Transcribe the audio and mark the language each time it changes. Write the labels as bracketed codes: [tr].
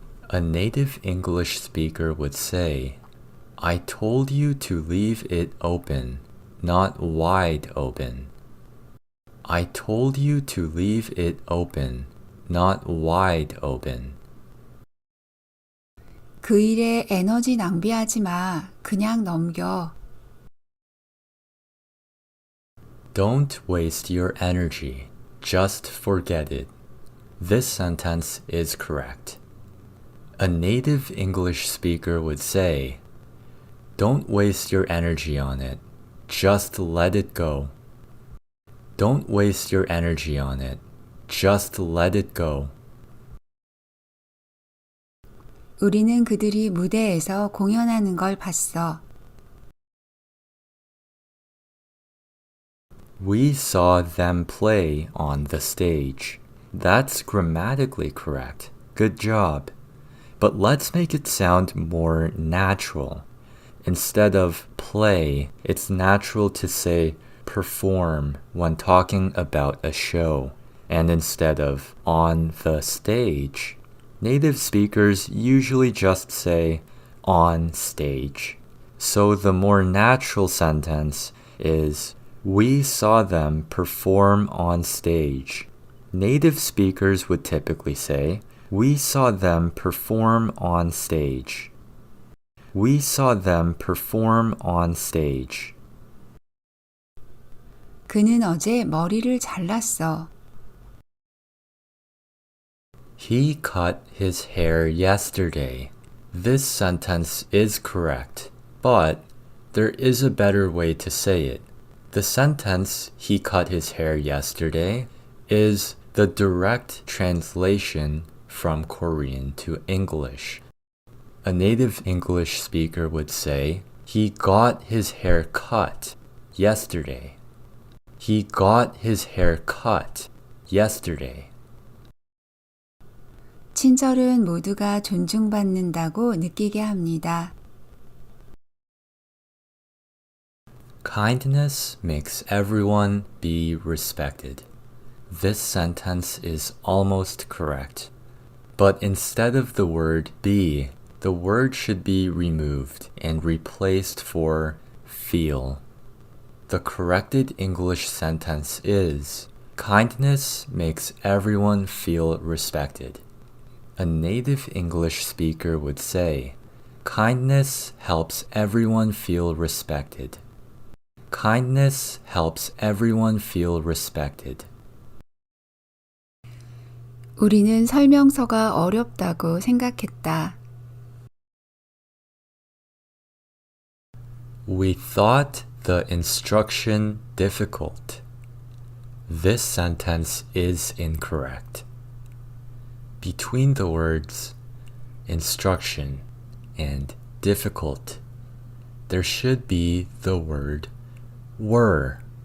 [en] A native English speaker would say, I told you to leave it open, not wide open. I told you to leave it open, not wide open. [ko] 그 일에 에너지 낭비하지 마. 그냥 넘겨. [en] Don't waste your energy. Just forget it. This sentence is correct. A native English speaker would say, Don't waste your energy on it. Just let it go. Don't waste your energy on it. Just let it go. [ko] 우리는 그들이 무대에서 공연하는 걸 봤어. [en] We saw them play on the stage. That's grammatically correct. Good job. But let's make it sound more natural. Instead of play, it's natural to say perform when talking about a show. And instead of on the stage, native speakers usually just say on stage. So the more natural sentence is we saw them perform on stage. Native speakers would typically say, we saw them perform on stage. We saw them perform on stage. [ko] 그는 어제 머리를 잘랐어. [en] He cut his hair yesterday. This sentence is correct, but there is a better way to say it. The sentence, he cut his hair yesterday, is the direct translation from Korean to English. A native English speaker would say, he got his hair cut yesterday. He got his hair cut yesterday. [ko] 친절은 모두가 존중받는다고 느끼게 합니다. [en] Kindness makes everyone be respected. This sentence is almost correct. But instead of the word be, the word should be removed and replaced for feel. The corrected English sentence is, kindness makes everyone feel respected. A native English speaker would say, kindness helps everyone feel respected. Kindness helps everyone feel respected. [ko] 우리는 설명서가 어렵다고 생각했다. [en] We thought the instruction difficult. This sentence is incorrect. Between the words instruction and difficult, there should be the word were.